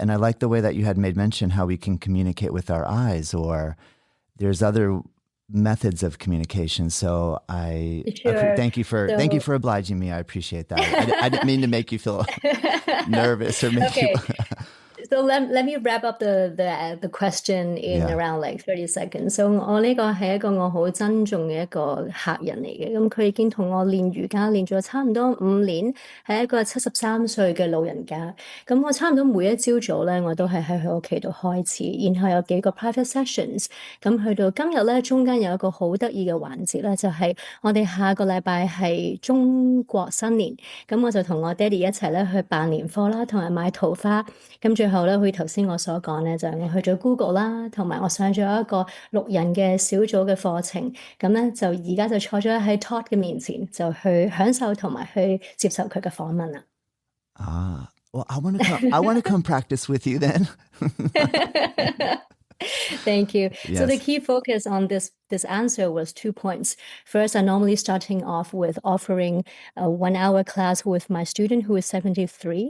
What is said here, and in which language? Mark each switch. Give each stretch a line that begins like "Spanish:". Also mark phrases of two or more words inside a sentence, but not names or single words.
English: And I like the way that you had made mention how we can communicate with our eyes, or there's other methods of communication. So Sure. thank you So, for obliging me. I appreciate that. I didn't mean to make you feel nervous or make you. okay. So let me wrap up the question in Yeah. around like 30 seconds.
Cantonese: So 我呢個係一個我好珍重嘅一個客人嚟嘅，咁佢已經同我練瑜伽練咗差唔多5年，係一個73歲嘅老人家。咁我差唔多每一朝早咧，我都係喺佢屋企度開始，然後有幾個
English: private sessions。
Cantonese: 咁去到今日咧，中間有一個好得意嘅環節咧，就係我哋下個禮拜係中國新年。咁我就同我爹哋一齊咧去辦年貨啦，同埋買桃花。咁最後咧，好似頭先我所講咧，就係我去咗 Google 啦，同埋我上咗一個6人嘅小組嘅課程。咁咧就而家就坐咗喺 Todd 嘅面前，就去享受同埋去接受佢嘅訪問啦。
English: Ah, well, I want to come. I want to come practice with you then. Thank you. So the Yes. key focus on this answer was 2 points. First, I normally starting off with offering a 1 hour class with my student who is 73.